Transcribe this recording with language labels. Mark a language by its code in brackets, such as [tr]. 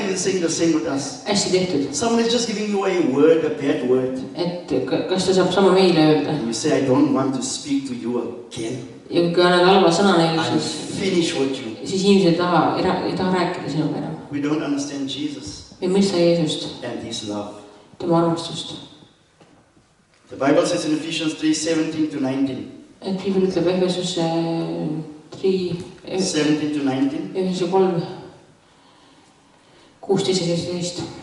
[en] if you're saying the same with us. [et] hästi tehtud. [en] Someone is just giving you a word, a bad word. [et] Et kas ta saab sama meile öelda. [en] And you say, I don't want to speak to you again. [et] Ja kui annad halva sõna neile, [en] I'm [et] siis [en] finished with you. [et] inimesed ei taha rääkida sinuga enam. [en] We don't understand Jesus [et] Me ei mõista Jeesust, [en] and his love. [et] tema armastust. [en] The Bible says in Ephesians 3:17-19. [et] Et Piibel ütleb Efesus 3, 17-19. Efesus 3, 16 ja 17.